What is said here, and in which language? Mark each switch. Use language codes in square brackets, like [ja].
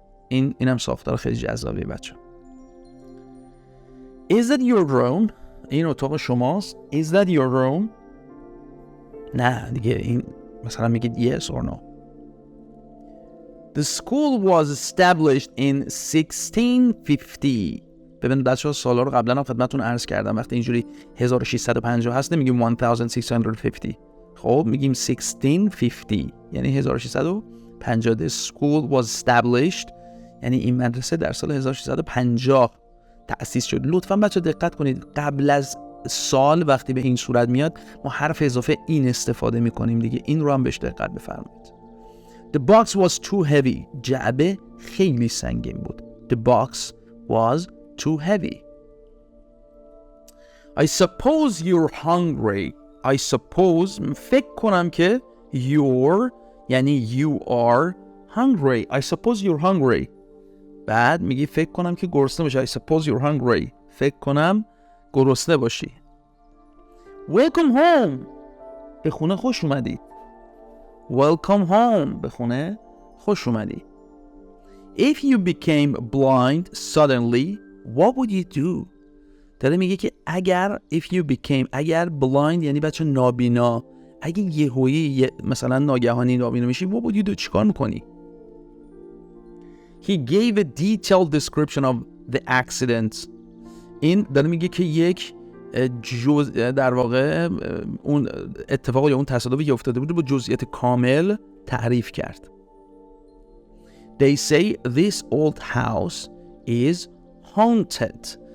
[fa] اینم ساختار خیلی جذابیه بچه. [en] Is that your room? [fa] این اتاق شماست. [en] Is that your room? [fa] نه دیگه این مثلا میگید [en] yes or no. The school was established in 1650. [fa] ببینید بچه‌ها سالا رو قبلا هم خدمتتون عرض کردم. وقتی اینجوری 1650 هست نمیگیم 1650. خب میگیم 1650 یعنی 1650. [en] The school was established [fa] یعنی این مدرسه در سال 1650 تأسیس شد. لطفاً بچه دقت کنید قبل از سال وقتی به این صورت میاد ما حرف اضافه این استفاده میکنیم دیگه. این رو هم بهش دقت بفرمایید. [en] The box was too heavy. [fa] جعبه خیلی سنگین بود. [en] The box was too heavy. I suppose you're hungry. I suppose فکر کنم که you're یعنی you are hungry. I suppose you're hungry. [fa] بعد میگی فکر کنم که گرسنه باشی. [en] I suppose you're hungry. [fa] فکر کنم گرسنه باشی. [en] Welcome home. [fa] به خونه خوش اومدی. [en] Welcome home. [fa] به خونه خوش اومدی. [en] If you became blind suddenly, what would you do? [fa] داره میگه که اگر اگر blind یعنی بچه نابینا، اگه یهویی مثلا ناگهانی نابینا میشی [en] what would you do؟ [fa] چیکار میکنی؟ [en] He gave a detailed description of the accident. [fa] این داره میگه که یک در واقع اون اتفاق یا اون تصادفی که افتاده بود با جزئیات کامل تعریف کرد. [en] They say this old house is haunted.